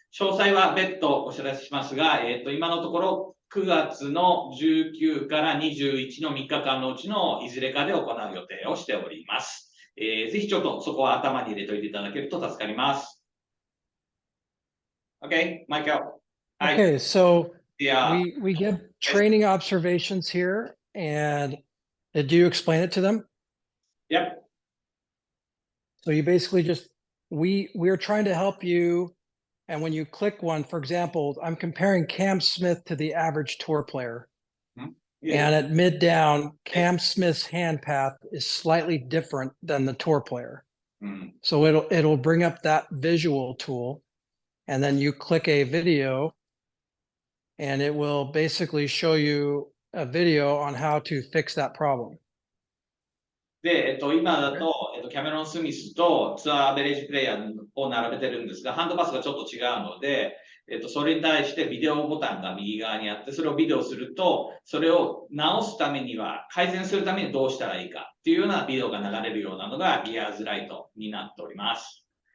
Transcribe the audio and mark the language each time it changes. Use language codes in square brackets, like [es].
[ja] 詳細は別途お知らせしますが、今のところ9月の19から21の3日間のうちのいずれかで行う予定をしております。ぜひちょっとそこは頭に入れておいていただけると助かります。 [en] Okay, Michael. Okay, so Yeah. we give training observations here, and do you explain it to them? Yep. So you basically just we're trying to help you, and when you click one, for example, I'm comparing Cam Smith to the average tour player. Yeah. And at mid down, Cam Smith's hand path is slightly different than the tour player. So it'll bring up that visual tool, and then you click a video, and it will basically show you a video on how to fix that problem. [ja] で、今だと、キャメロン・スミスとツアーアベレージプレイヤーを並べてるんですが、ハンドパスがちょっと違うので、それに対してビデオボタンが右側にあって、それをビデオすると、それを直すためには、改善するためにどうしたらいいかっていうようなビデオが流れるようなのが GEARS ライトになっております。